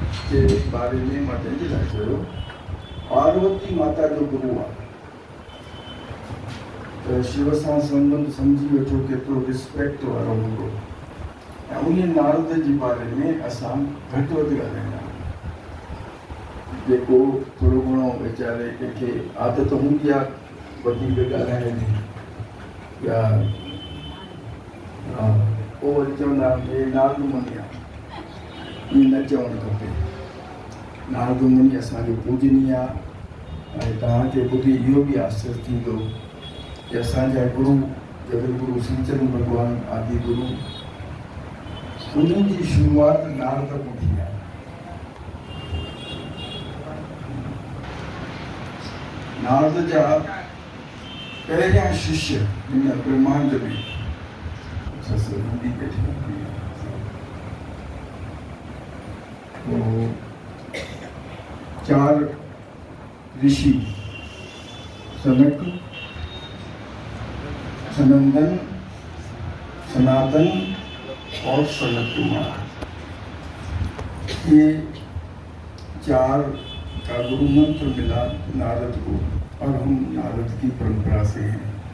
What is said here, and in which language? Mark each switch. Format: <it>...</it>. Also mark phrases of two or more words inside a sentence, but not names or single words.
<sd>जे बारे में मां पंहिंजे लाइ चयो पार्वती माता जो गुरु आहे त शिव सां संबंध सम्झी वठो केतिरो रिस्पेक्ट वारो हूंदो ऐं उन नारद जे बारे में असां घटि वधि ॻाल्हाईंदा आहियूं। जेको थोरो घणो वीचारे कंहिंखे आदत हूंदी आहे वधीक ॻाल्हाइण जी या पोइ वरी चवंदा हे नारद मुनि आहे, ईअं न चवणु खपे। नारद मुनि असांजो पूजनीय आहे ऐं तव्हांखे ॿुधी इहो बि आश्चर्य थींदो कि असांजा गुरु जगतगुरु श्रीचंद भगवान आदि गुरु उन्हनि जी शुरूआत नारद खां थी आहे। नारद जा पहिरियां शिष्य हिन ब्रह्मांड में चार ऋषि सनक,</sd> <hi>सनंदन, सनातन और सनत कुमार, ये चार का गुरु मंत्र मिला नारद को और हम नारद की परंपरा से हैं।</hi>